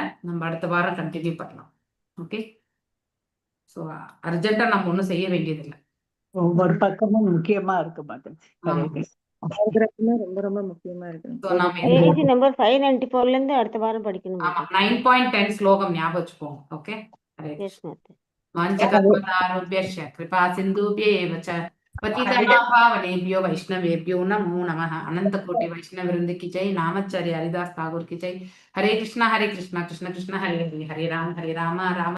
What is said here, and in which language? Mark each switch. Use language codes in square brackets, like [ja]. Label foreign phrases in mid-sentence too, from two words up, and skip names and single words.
[ta] நம்ம அடுத்த வாரம் கண்டினியூ பண்ணலாம். ஓகே, ஸோ அர்ஜென்ட்டா நம்ம ஒன்றும் செய்ய வேண்டியதில்லை. ஒவ்வொரு பக்கமும் முக்கியமா இருக்கு மாதாஜி. ஹரே ஆமா. கிருஷ்ணா. paragraphமே ரொம்ப ரொம்ப முக்கியமா இருக்கு. ஸோ நாம பேஜ் நம்பர் 594 இருந்து அடுத்த வாரம் படிக்கணும் ஆமா மாதாஜி. 9.10 ஸ்லோகம் ஞாபகம் வச்சுக்கோங்க. ஓகே, ஹரே எஸ் மாதாஜி. [sa] வாஞ்சகல்பதாருभ्यश्च कृपा सिन्धुभ्येव च पतितानां पावनेभ्यो वैष्णवेभ्यो नमो नमः. [hi] अनंत कोटि वैष्णव वृंद की जय. नामचार्य हरिदास ठाकुर की जय. [sa] हरे कृष्णा कृष्ण कृष्ण हरे हरे, हरे राम राम